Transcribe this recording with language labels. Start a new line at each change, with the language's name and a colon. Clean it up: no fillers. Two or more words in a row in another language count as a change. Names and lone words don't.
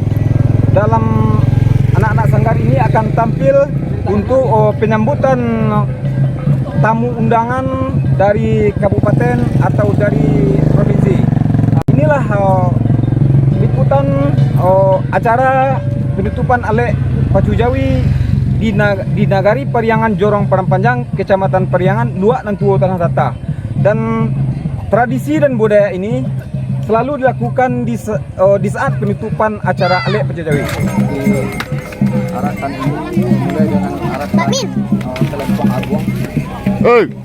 Indonesian: Dalam anak-anak sanggar ini akan tampil untuk penyambutan tamu undangan dari kabupaten atau dari provinsi. Inilah liputan acara penutupan alek Pacu Jawi di Nagari Pariangan, Jorong Padang Panjang, Kecamatan Pariangan, Luak Nantuo Tanah Datar. Dan tradisi dan budaya ini selalu dilakukan di saat penutupan acara alek Pacu Jawi. Arakan ini mulai dengan arakan Pelempong Aguang. Hey.